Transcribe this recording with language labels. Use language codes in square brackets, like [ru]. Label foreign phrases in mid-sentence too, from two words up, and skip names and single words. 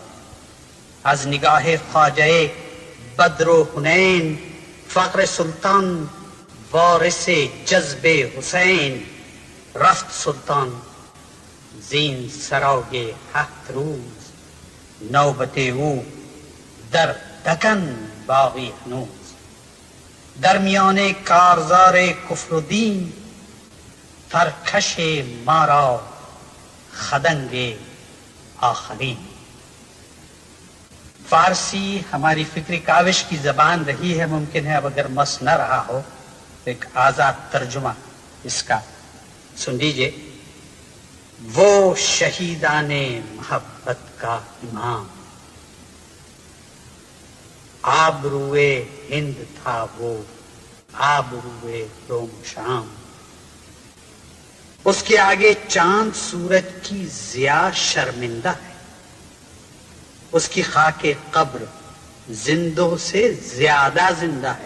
[fa] از نگاه خواجه بدر و حنین، فقر سلطان وارث جذب حسین، رفت سلطان زین سرای 7 روز، نوبت او در دکن باقی هنوز، در میان کارزار کفر و دین، ترکش ما را خدنگ آخرین۔ [ur] فارسی ہماری فکری کاوش کی زبان رہی ہے، ممکن ہے اب اگر مس نہ رہا ہو تو ایک آزاد ترجمہ اس کا سن لیجئے۔ وہ شہیدان محبت کا امام، آبروئے ہند تھا وہ، آبروئے روم شام، اس کے آگے چاند سورج کی ضیاء شرمندہ ہے، اس کی خاک قبر زندوں سے زیادہ زندہ ہے۔